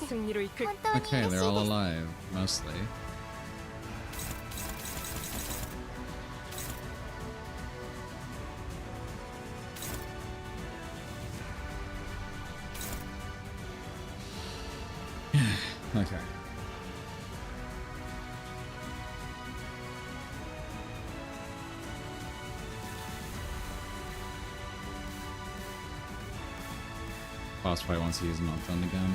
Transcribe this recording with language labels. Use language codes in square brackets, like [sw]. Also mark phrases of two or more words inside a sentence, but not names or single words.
[ko] 승리로 이끌 [ja] 本当に [en] Okay, [ja] 嬉し [en] they're all [ja] いです [en] alive, mostly. Okay. Boss probably wants to use Meltdown again.